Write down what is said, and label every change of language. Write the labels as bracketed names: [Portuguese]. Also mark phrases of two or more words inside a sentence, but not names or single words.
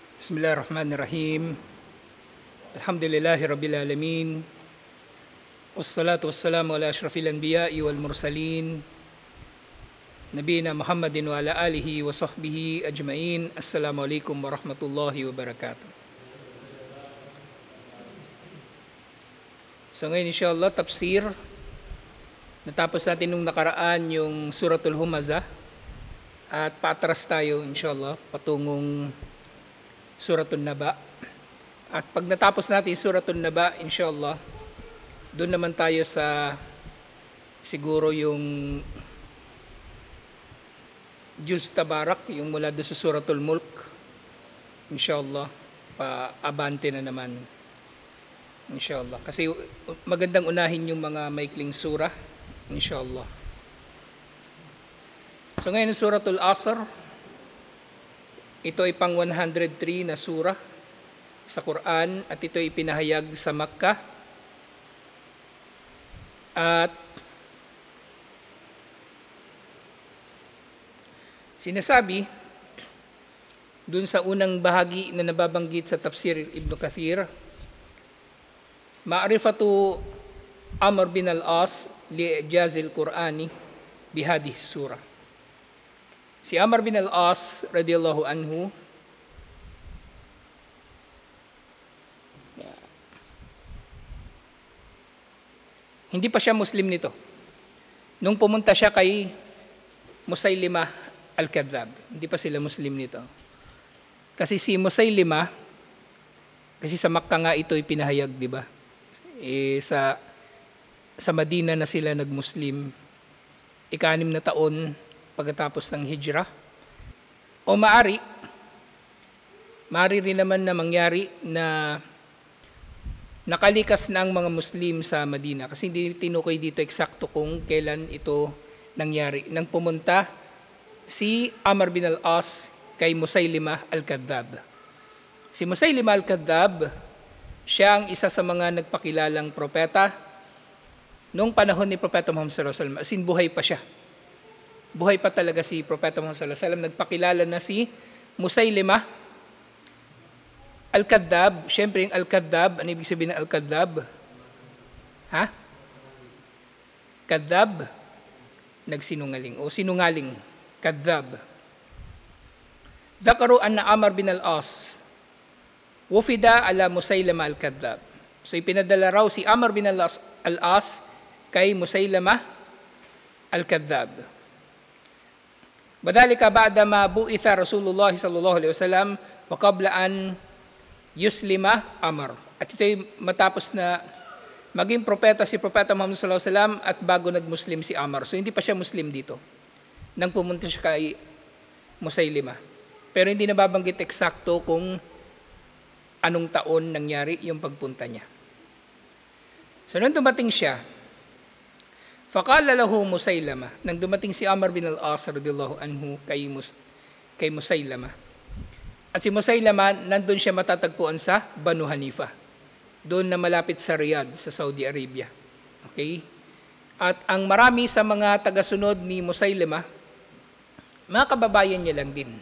[Arabic] بسم الله الرحمن الرحيم. الحمد لله رب العالمين. والصلاة والسلام على أشرف الأنبياء والمرسلين. نبينا محمد وعلى آله وصحبه أجمعين. السلام عليكم ورحمة الله وبركاته. [Filipino] So ngayon [Arabic] إن شاء الله [Filipino] tafsir. Natapos natin nung nakaraan yung Suratul Humazah. At paatras tayo [Arabic] إن شاء الله [Filipino] patungong Suratul Naba. At pag natapos natin Suratul Naba, [Arabic] إن شاء الله, [Filipino] doon naman tayo sa siguro yung Juz Tabarak, yung mula doon sa Suratul Mulk. [Arabic] إن شاء الله, [Filipino] pa-abante na naman. [Arabic] إن شاء الله. [Filipino] Kasi magandang unahin yung mga maikling surah. [Arabic] إن شاء الله. [Filipino] So ngayon Suratul Asr. Ito ay pang 103 na surah sa Quran at ito ay pinahayag sa Makkah. At sinasabi dun sa unang bahagi na nababanggit sa tafsir Ibn Kathir, [Arabic] معرفة عمرو بن العاص لإعجاز القرآن بهذه السورة. [Filipino] Si Amr bin al-As [Arabic] رضي الله عنه [Filipino] hindi pa siya Muslim nito. Nung pumunta siya kay Musaylimah al-Kadhdhab, hindi pa sila Muslim nito. Kasi si Musaylimah, kasi sa Makkah nga ito ipinahayag, di ba? Sa Madina na sila nag-Muslim, 6 na taon pagkatapos ng hijrah. O maari rin naman na mangyari na nakalikas na ang mga Muslim sa Madina. Kasi hindi tinukoy dito eksakto kung kailan ito nangyari. Nang pumunta si Amr bin al-As kay Musaylimah al-Kadhdhab. Si Musaylimah al-Kadhdhab, siya ang isa sa mga nagpakilalang propeta noong panahon ni Propeta Muhammad [Arabic] صلى الله عليه وسلم. [English] As in, [Filipino] buhay pa siya. Buhay pa talaga si Propeta Muhammad [Arabic] صلى الله عليه وسلم. [Filipino] Nagpakilala na si Musaylimah al-Kadhdhab. Siyempre yung al-Kadhdhab, ano ibig sabihin ng al-Kadhdhab? Ha? Kadhdhab? Nagsinungaling o sinungaling. [Arabic] كذاب. ذكروا أن عمرو بن العاص وفد على مسيلمة الكذاب. [Filipino] So ipinadala raw si Amr bin al-As kay Musaylimah al-Kadhdhab. [Arabic] وذلك بعد ما بعث رسول الله صلى الله عليه وسلم وقبل أن يسلم عمرو. [Filipino] At ito'y matapos na maging propeta si Propeta Muhammad [Arabic] صلى الله عليه وسلم [Filipino] at bago nag-Muslim si Amr. So hindi pa siya Muslim dito nang pumunta siya kay Musaylimah. Pero hindi nababanggit eksakto kung anong taon nangyari yung pagpunta niya. So nung dumating siya, [Arabic] فقال له مسيلمة, [Filipino] nang dumating si Amr bin al-As [Arabic] رضي الله عنه [Filipino] kay Musaylimah. At si Musaylimah, nandun siya matatagpuan sa Banu Hanifa, doon na malapit sa Riyadh, sa Saudi Arabia. Okay? At ang marami sa mga tagasunod ni Musaylimah, mga kababayan niya lang din.